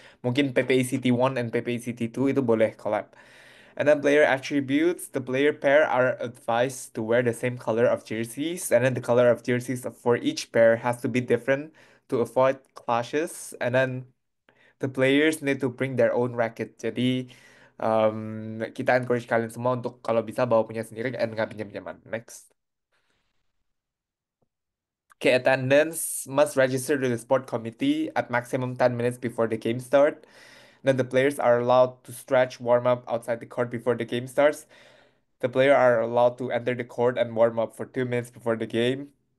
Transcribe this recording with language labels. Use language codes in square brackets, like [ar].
[id] Mungkin PPACT 1 and PPACT 2 itu boleh collab. [en] And then player attributes, the player pair are advised to wear the same color of jerseys, and then the color of jerseys for each pair has to be different to avoid clashes. And then the players need to bring their own racket. [id] Jadi kita encourage kalian semua untuk kalau bisa bawa punya sendiri dan nggak pinjam-pinjaman. [en] Next. Okay, attendance must register to the sport committee at maximum 10 minutes before the game start. Then the players are allowed to stretch, warm up outside the court before the game starts. The player are allowed to enter the court and warm up for 2 minutes before the game.